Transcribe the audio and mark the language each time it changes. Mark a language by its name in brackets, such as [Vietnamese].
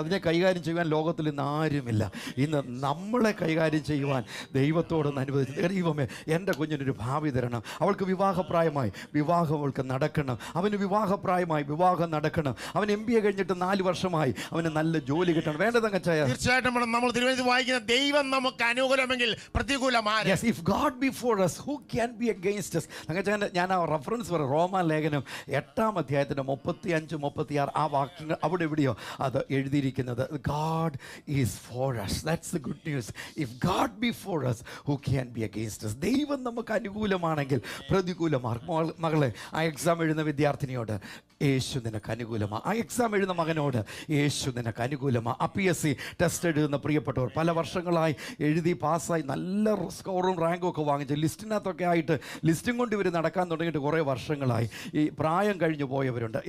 [Malayalam] അതിനെ കൈകാര്യം ചെയ്യുവാൻ ലോകത്തിൽ ഇന്ന് ആരുമില്ല. ഇന്ന് നമ്മളെ കൈകാര്യം ചെയ്യുവാൻ ദൈവത്തോടൊന്ന് അനുവദിച്ചു. ദൈവമേ, എൻ്റെ കുഞ്ഞിനൊരു ഭാവി തരണം, അവൾക്ക് വിവാഹപ്രായമായി വിവാഹം അവൾക്ക് നടക്കണം, അവന് വിവാഹപ്രായമായി വിവാഹം നടക്കണം, അവൻ MBA കഴിഞ്ഞിട്ട് 4 വർഷമായി അവന് നല്ല ജോലി കിട്ടണം. വേണ്ടതങ്ങച്ചായ തീർച്ചയായിട്ടും നമ്മൾ തിരുവനന്തപുരത്ത് വായിക്കുന്ന ദൈവം നമുക്ക് അനുകൂലമെങ്കിൽ പ്രതികൂലമാണ്. [English] Yes, if God be for us, who can be against us? [Malayalam] ഞാൻ ആ റെഫറൻസ് പറയാം. റോമാ ലേഖനം 8-ാം അധ്യായത്തിൻ്റെ 35, 36 ആ വാക്യങ്ങൾ അവിടെ എവിടെയോ അത് എഴുതിയിരിക്കുന്നത്. [English] God is for us. That's the good news. If God be for us, who can be against us? [Malayalam] ദൈവം നമുക്ക് അനുകൂലമാണെങ്കിൽ പ്രതികൂലമാണ്. മകളെ, ആ എക്സാം എഴുതുന്ന വിദ്യാർത്ഥിനിയോട് യേശു നിനക്ക് അനുകൂലമാണ്. ആ എക്സാം എഴുതുന്ന മകനോട് യേശു നിനക്ക് അനുകൂലമാണ്. ആ PSC ടെസ്റ്റ് എഴുതുന്ന പ്രിയപ്പെട്ടവർ, പല വർഷങ്ങളായി എഴുതി പാസ്സായി നല്ല സ്കോറും റാങ്കും ഒക്കെ വാങ്ങിച്ച് ലിസ്റ്റിനകത്തൊക്കെ ആയിട്ട് ലിസ്റ്റും കൊണ്ട് ഇവർ നടക്കാൻ തുടങ്ങിയിട്ട് കുറേ വർഷങ്ങളായി, ഈ പ്രായം കഴിഞ്ഞു പോയവരുണ്ട്.